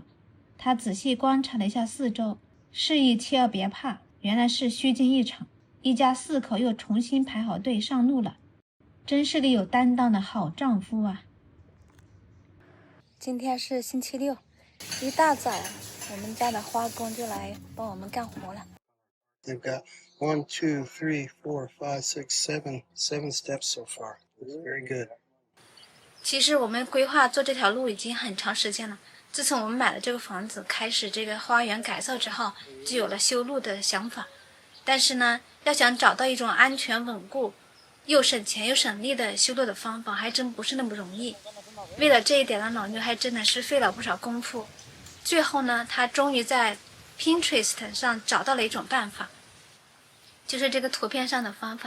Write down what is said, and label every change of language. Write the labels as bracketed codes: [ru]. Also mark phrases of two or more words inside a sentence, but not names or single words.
[zh] 他仔細觀察了一下四周，示意妻兒別怕，原來是虛驚一場。一家4口又重新排好隊上路了，真是個有擔當的好丈夫啊！今天是星期六，一大早，我們家的花工就來幫我們幹活了。 [en] They've got 1, 2, 3, 4, 5, 6, 7 steps so far. It's very good. [zh] 其實我們規劃做這條路已經很長時間了。自從我們買了這個房子，開始這個花園改造之後，就有了修路的想法。但是呢，要想找到一種安全穩固、又省錢又省力的修路的方法，還真不是那麼容易。為了這一點呢，老牛還真的是費了不少功夫。最後呢，他終於在 Pinterest 上找到了一種辦法，就是這個圖片上的方法。